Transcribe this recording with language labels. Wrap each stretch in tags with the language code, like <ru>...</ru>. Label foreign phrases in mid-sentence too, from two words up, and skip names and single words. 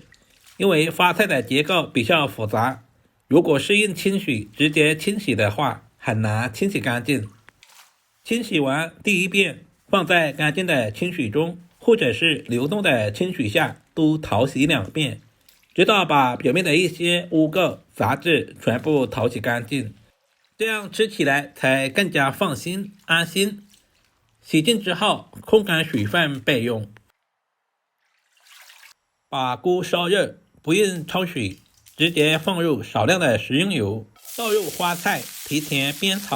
<zh>因為花菜的結構比較複雜，如果是用清水直接清洗的話，很難清洗乾淨。清洗完第一遍放在乾淨的清水中，或者是流动的清水下，都淘洗2遍，直到把表面的一些污垢雜質全部淘洗乾淨，這樣吃起來才更加放心安心。洗淨之後控乾水分備用。把鍋燒熱，不用焯水，直接放入少量的食用油，倒入花菜，提前煸炒。</zh>